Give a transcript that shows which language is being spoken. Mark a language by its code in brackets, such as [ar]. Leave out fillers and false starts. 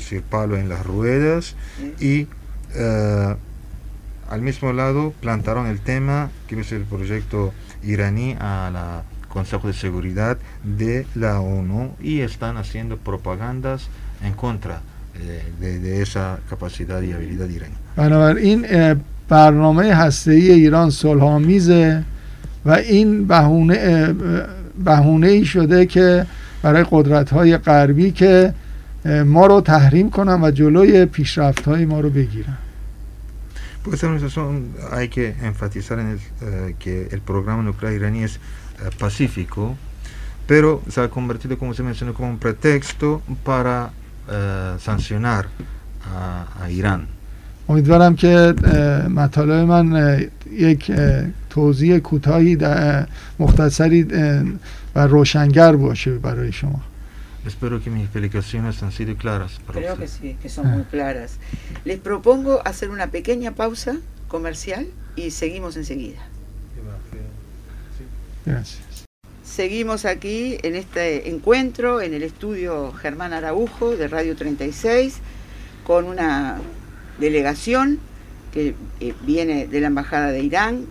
[es] palo en las ruedas y al mismo lado plantaron el tema, quiero decir, el proyecto iraní a la Consejo de Seguridad de la ONU y están haciendo propagandas en contra de esa capacidad y habilidad iraní. [fa] برنامه هسته‌ای ایران صلح‌آمیزه و این بهونه‌ای شده که برای قدرت‌های غربی که ما رو تحریم کنن و جلوی پیشرفت‌های ما رو بگیرن. [es] Pues en eso hay que enfatizar en que el programa nuclear iraní es pacífico, pero se ha convertido, como se mencionó, como un pretexto para sancionar a Irán. [fa] امیدوارم که مطالب من یک توضیح کوتاهی مختصری و روشنگر باشه برای شما. [es] Espero que mis explicaciones han sido claras. Creo que sí, que son muy claras. Les propongo hacer una pequeña pausa comercial y seguimos enseguida. Gracias. seguimos aquí en este encuentro en el estudio Germán Araújo de Radio 36 con una delegación que viene de la Embajada de Irán.